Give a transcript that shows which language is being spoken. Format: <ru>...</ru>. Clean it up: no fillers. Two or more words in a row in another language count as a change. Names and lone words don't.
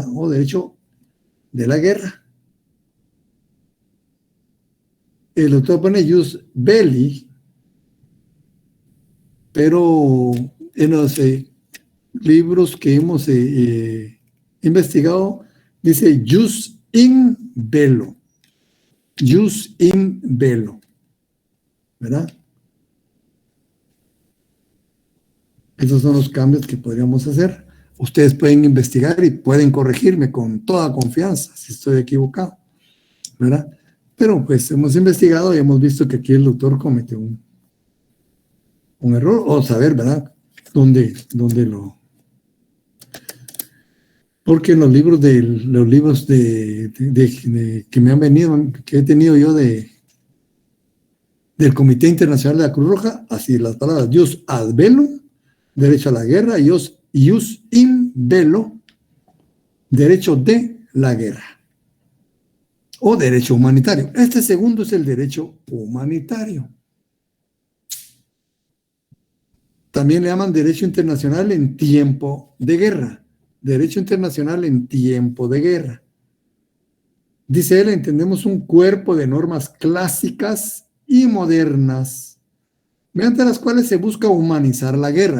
<es>O derecho de la guerra. El doctor pone</es> <la>jus belli,</la> <es>pero en los libros que hemos investigado, dice</es> <la>jus in bello. jus in bello,</la> <es>¿verdad? Esos son los cambios que podríamos hacer. Ustedes pueden investigar y pueden corregirme con toda confianza si estoy equivocado, ¿verdad? Pero pues hemos investigado y hemos visto que aquí el autor cometió un error, o saber, ¿verdad? ¿Dónde lo...? Porque en los libros que me han venido, que he tenido yo del Comité Internacional de la Cruz Roja, así las palabras</es> <la>jus ad bellum,</la> <es>derecho a la guerra,</es> <la>jus in bello,</la> <es>derecho de la guerra, o derecho humanitario. Este segundo es el derecho humanitario. También le llaman derecho internacional en tiempo de guerra. Derecho internacional en tiempo de guerra. Dice él, entendemos un cuerpo de normas clásicas y modernas, mediante las cuales se busca humanizar la guerra.</es>